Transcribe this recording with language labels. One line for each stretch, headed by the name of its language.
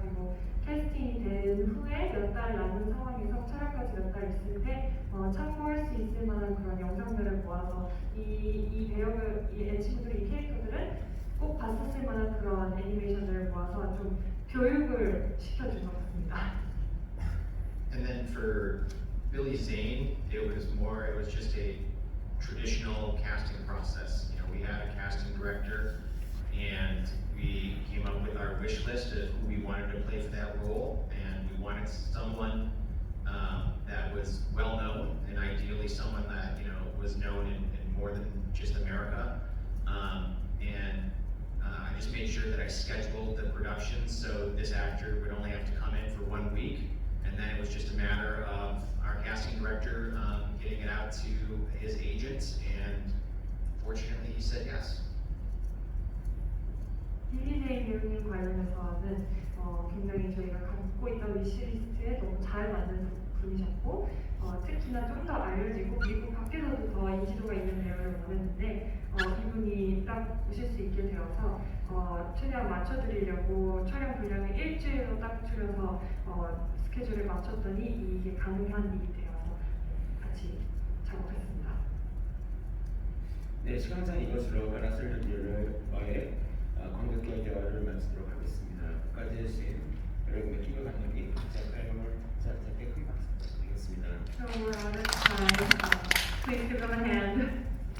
Korean: 그리고 캐스팅이 된 후에 몇 달 남은 상황에서 촬영까지 몇 달 있을 때 참고할 수 있을 만한 그런 영상들을 모아서 이 배역을, 이 친구들, 이 캐릭터들은 꼭 봤었을 만한 그런 애니메이션들을 모아서 좀 교육을 시켜준 것 같습니다.
English: And then for Billy Zane, it was just a traditional casting process. We had a casting director, and we came up with our wish list of who we wanted to play for that role, and we wanted someone that was well known, and ideally someone that was known in more than just America. I just made sure that I scheduled the production so this actor would only have to come in for 1 week. And then it was just a matter of our casting director getting it out to his agents, and fortunately he said yes.
Korean: 빌리 제인 배우님 관련해서는 굉장히 저희가 갖고 있던 위시리스트에 너무 잘 맞는 분이셨고 특히나 좀 더 알려지고 미국 밖에서도 더 인지도가 있는 배우를 원했는데 이분이 딱 오실 수 있게 되어서 최대한 맞춰드리려고 촬영 분량을 일주일로 딱 줄여서 스케줄을 맞췄더니 이게 가능한 일이 되어서 같이 작업했습니다. 네, 시간상 이것으로 소년들이여를 관객과의 대화를 마치도록 하겠습니다. 끝까지 해주신 여러분의 기도 감독님, 제작자 여러분, 제작자께 큰 박수 부탁드리겠습니다.
English: So we're out of time. Please give them a hand.